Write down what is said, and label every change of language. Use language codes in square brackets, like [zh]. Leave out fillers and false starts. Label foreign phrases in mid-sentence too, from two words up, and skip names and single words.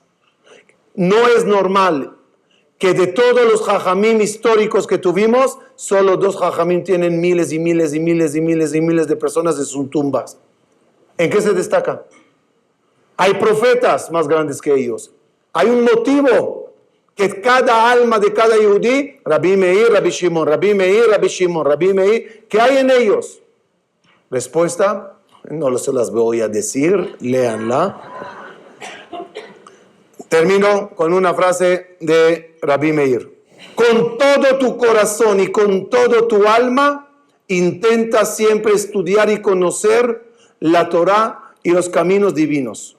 [es] No es normal que de todos los jajamim históricos que tuvimos, solo 2 jajamim tienen miles y miles y miles y miles y miles de personas en sus tumbas. ¿En qué se destaca? Hay profetas más grandes que ellos. Hay un motivo que cada alma de cada yudí, Rabbi Meir, Rabbi Shimon, Rabbi Meir, Rabbi Shimon, Rabbi Meir, ¿qué hay en ellos? Respuesta, no se las voy a decir, léanla. Termino con una frase de Rabbi Meir. Con todo tu corazón y con todo tu alma, intenta siempre estudiar y conocer la Torah y los caminos divinos.